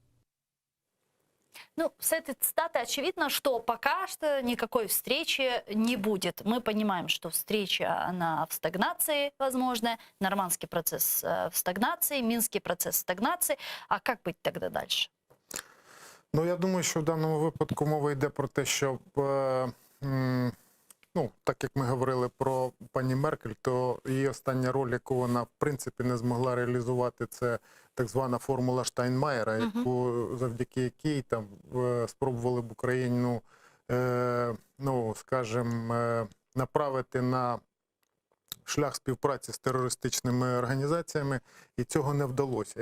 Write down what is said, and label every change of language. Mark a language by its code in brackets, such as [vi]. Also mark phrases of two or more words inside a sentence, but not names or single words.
[ru] Ну, с этой цитаты очевидно, что пока что никакой встречи не будет. Мы понимаем, что встреча, она в стагнации, возможно, нормандский процесс в стагнации, минский процесс в стагнации. А как быть тогда дальше? [uk] Ну, я думаю, що в даному випадку мова йде про те, щоб, ну, так як ми говорили про пані Меркель, то її остання роль, яку вона, в принципі, не змогла реалізувати, це так звана формула Штайнмаєра, яку, завдяки якій там спробували б Україну, ну, скажімо, направити на шлях співпраці з терористичними організаціями, і цього не вдалося.